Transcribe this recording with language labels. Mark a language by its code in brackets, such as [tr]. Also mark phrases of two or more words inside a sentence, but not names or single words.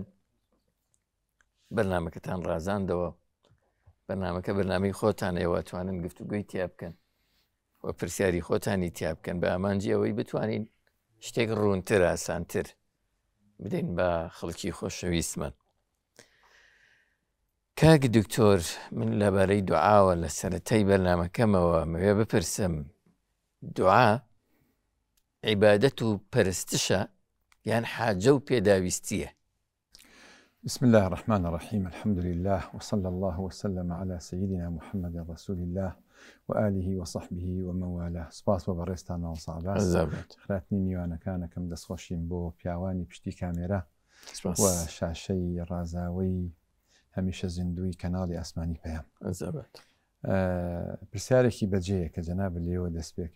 [ckb] بەرنامەکەتان ڕازاندەوە، بەرنامەکە بەرنامەی خۆتانەوە توانن گفتوگوی تیا بکەن و پرسیاری خۆتانی تیا بکەن بە ئامانجی ئەوەی بتوانین شتێک ڕوونتر ئاسانتر بدەین بە خەڵکی خۆشەویستمان. کاک دکتۆر، من لەبارەی دوعاوە لە سەرەتای بەرنامەکەمەوە مەوێ بپرسم، دوعا عیبادەت و پەرستشە یان حاجە و پێداویستیە؟ [ar] بسم الله الرحمن الرحيم، الحمد لله وصلى الله وسلم على سيدنا محمد رسول الله وآله وصحبه ومن والاه. [ckb] سپاس بۆ بەڕێزتانەوە ساعباس خراتنی میوانەکانەکەم دەستخۆشین بۆ پیاوانی پشتی کامێرە و شاشەی ڕازاوی هەمیشە زیندوی کەناڵی ئاسمانی پەیام. پرسیارێکی بەجێیە کە جەناب لێوە دەست پێکەی.